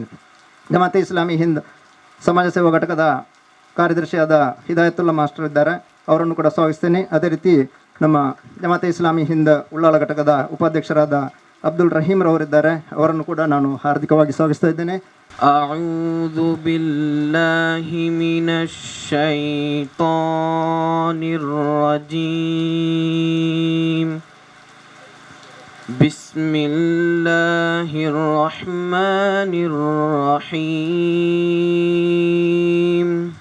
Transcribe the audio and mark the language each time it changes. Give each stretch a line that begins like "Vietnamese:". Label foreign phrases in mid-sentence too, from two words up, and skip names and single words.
Kannada: ಜಮಾತೆ ಇಸ್ಲಾಮಿ ಹಿಂದ್ ಸಮಾಜ ಸೇವಾ ಘಟಕದ ಕಾರ್ಯದರ್ಶಿಯಾದ ಹಿದಾಯತುಲ್ಲಾ ಮಾಸ್ಟರ್ ಇದ್ದಾರೆ. ಅವರನ್ನು ಕೂಡ ಸ್ವಾಗತಿಸ್ತೇನೆ. ಅದೇ ರೀತಿ ನಮ್ಮ ಜಮಾತೆ ಇಸ್ಲಾಮಿ ಹಿಂದ್ ಉಳ್ಳಾಲ ಘಟಕದ ಉಪಾಧ್ಯಕ್ಷರಾದ ಅಬ್ದುಲ್ ರಹೀಮ್ ರವರಿದ್ದಾರೆ. ಅವರನ್ನು ಕೂಡ ನಾನು ಹಾರ್ದಿಕವಾಗಿ ಸ್ವಾಗತಿಸ್ತಾ ಇದ್ದೇನೆ.
Arabic: أعوذ بالله من الشيطان الرجيم. بسم الله الرحمن الرحيم.